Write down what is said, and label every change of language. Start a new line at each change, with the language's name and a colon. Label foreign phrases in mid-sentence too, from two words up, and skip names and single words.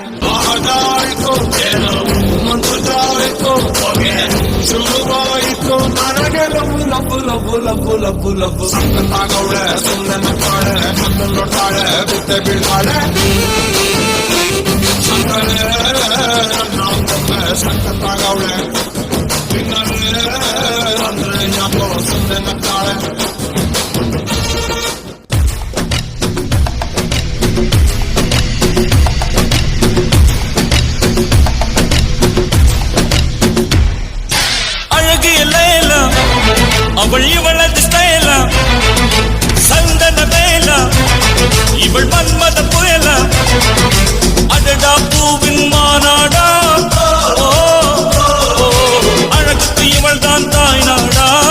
Kannada: ಮಂಜಾಯಿತು ಶುರುವಾಯಿತು ನನಗೆ ಲಬ್ಬು ಲಬ್ಬು ಲಬ್ಬು ಲಬ್ಬು ಲಬ್ಬು ಲಬ್ಬು ಸಖತ್ತಾಗವಳೆ ಸುಮ್ನೆ ನಗ್ತಾಳೆ ಕದ್ದು ನೋಡ್ತಾಳೆ ಬಿದ್ದೆ ಬೀಳ್ತಾಳೆ ಸಖತ್ತಾಗವಳೆ ಅಂದ್ರೆ ಜ್ಞಾಪಕ ಸುಮ್ನೆ ನಗ್ತಾಳೆ
Tamil: அவள் இவளது ஸ்டைலா சந்தன வேலா இவள் மன்மத புயலா அடடா பூவின் மாநாடா அழகுக்கு இவள் தான் தாய் நாடா